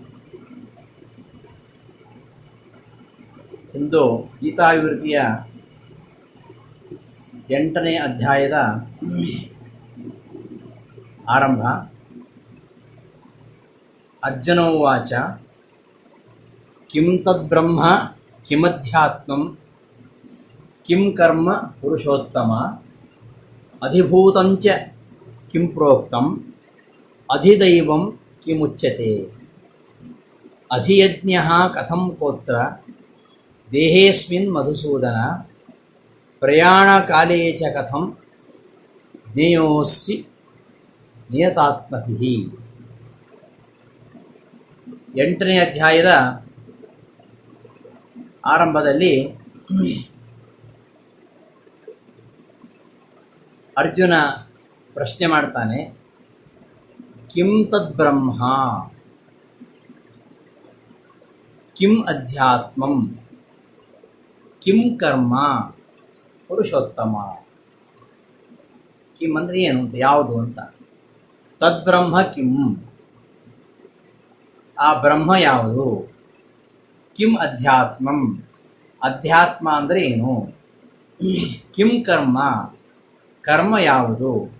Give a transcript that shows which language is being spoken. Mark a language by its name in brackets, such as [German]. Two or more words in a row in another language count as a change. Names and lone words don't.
[Kannada] ಇಂದು ಗೀತಾವಿವೃತ್ತಿಯ 8ನೇ ಅಧ್ಯಾಯದ ಆರಂಭ. [Sanskrit] ಅರ್ಜುನೋವಾಚ ಕಿಂ ತದ್ಬ್ರಹ್ಮ ಕಿಮಧ್ಯಾತ್ಮಂ ಕಿಂ ಕರ್ಮ ಪುರುಷೋತ್ತಮ ಅಧಿಭೂತಂಚ ಕಿಂ ಪ್ರೋಕ್ತಂ ಅಧಿದೈವಂ ಕಿಮುಚ್ಯತೆ ಅಧಿಯಜ್ಞಃ ಕಥಂ ಕೋತ್ರ ದೇಹೇಸ್ಮಿನ್ ಮಧುಸೂದನ ಪ್ರಯಾಣಕಾಲೇ ಚ ಕಥಂ ಜ್ಞೇಯೋಸ್ಸಿ ನಿಯತಾತ್ಮಭಿಃ. [Kannada] 8ನೇ ಅಧ್ಯಾಯದ ಆರಂಭದಲ್ಲಿ ಅರ್ಜುನ ಪ್ರಶ್ನೆ ಮಾಡ್ತಾನೆ, [Sanskrit] ಕಿಂ ತದ್ಬ್ರಹ್ಮ ಕಿಂ ಅಧ್ಯಾತ್ಮಂ ಕಿಂ ಕರ್ಮ ಪುರುಷೋತ್ತಮ. [Kannada] ಕಿಂ ಅಂದರೆ ಏನು ಅಂತ, ಯಾವುದು ಅಂತ. [Sanskrit] ತದ್ಬ್ರಹ್ಮ ಕಿಂ, [Kannada] ಆ ಬ್ರಹ್ಮ ಯಾವುದು. [Sanskrit] ಕಿಂ ಅಧ್ಯಾತ್ಮಂ, [Kannada] ಅಧ್ಯಾತ್ಮ ಅಂದರೆ ಏನು. [Sanskrit] ಕಿಂ ಕರ್ಮ, [Kannada] ಕರ್ಮ ಯಾವುದು.